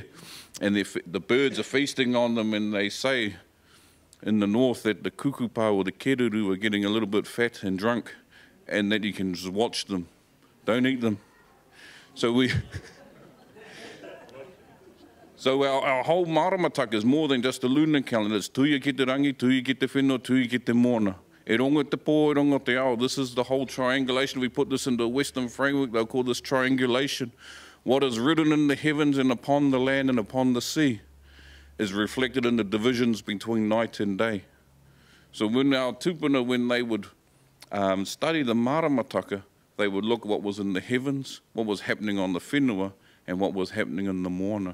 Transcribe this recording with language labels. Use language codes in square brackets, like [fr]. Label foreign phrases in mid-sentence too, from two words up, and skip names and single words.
[en] And the birds are feasting on them, and they say in the north that the kukupa or the keruru are getting a little bit fat and drunk, and that you can just watch them. Don't eat them. So our whole maramataka is more than just a lunar calendar. [mi] It's tuia ki te rangi, tuia ki te whenua, tuia ki te mōna. E rongo te pō, e rongo te ao. [en] This is the whole triangulation. We put this into a Western framework. They'll call this triangulation. What is written in the heavens and upon the land and upon the sea is reflected in the divisions between night and day. So when our tupuna, when they would study the maramataka, they would look at what was in the heavens, what was happening on the whenua, and what was happening in the moana.